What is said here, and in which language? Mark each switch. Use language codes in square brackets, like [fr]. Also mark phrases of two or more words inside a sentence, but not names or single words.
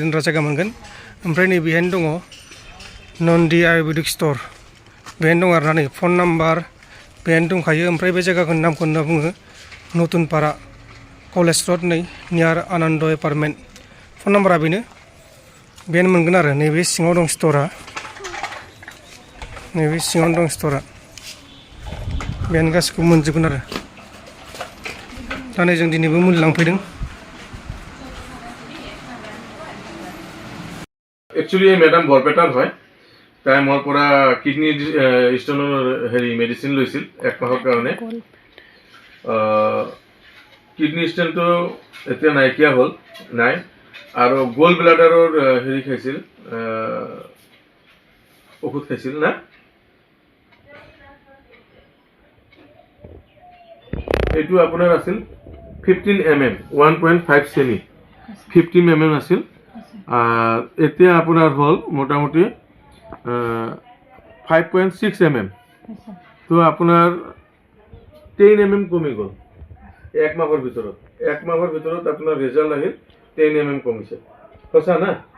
[brx] दोनग्रा जायगा मोनगोन ओमफ्राय नैबेहायनो दङ नन्दि [en] ayurvedic store [brx] बेहायनो दं आरोना नै [en] phone number [brx] बेहायनो दंखायो ओमफ्राय बे जायगानि नामखौ होनना बुङो नतुनपारा कलेज रड नै नियार आनन्द एपार्टमेन्ट [en] phone number [brx] बेनो बेहायनो मोनगोन आरो नैबे सिङाव दं स्ट'रा नैबे सिङावनो दं स्ट'रा बेहायनो गासिखौबो मोनजोबगोन आरो दा नै जों दिनैबो मुलि लांफैदों [en] actually madam [as] बरपेटार হয় তাই মোৰ পৰা কিডনি ষ্টোনৰ হেৰি মেডিচিন লৈছিল এক মাহৰ কাৰণে কিডনি ষ্টোনটো এতিয়া নাইকিয়া হ'ল নাই আৰু গোল ব্লাডাৰৰ হেৰি খাইছিল ঔষধ খাইছিল না এইটো আপোনাৰ আছিল 15 mm 1.5 সেমি 50 mm আছিল এতিয়া আপোনাৰ হল মোটামুটি 5.6 mm তো আপোনাৰ 10 mm কমি গ'ল এক মাহৰ ভিতৰত আপোনাৰ ৰিজাল্ট আহিল 10 mm কমিছে সঁচা না